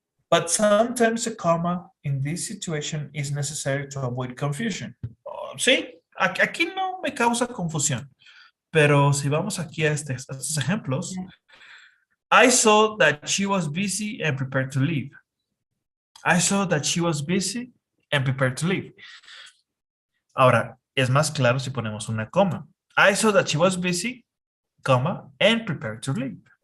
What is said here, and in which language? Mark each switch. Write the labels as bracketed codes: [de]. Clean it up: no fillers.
[en] But sometimes a comma in this situation is necessary to avoid confusion. [es] Oh, sí, aquí no me causa confusión. Pero si vamos aquí a estos ejemplos, [en] I saw that she was busy and prepared to leave. I saw that she was busy and prepared to leave. [es] Ahora, es más claro si ponemos una coma. [en] I saw that she was busy, comma, and prepared to leave.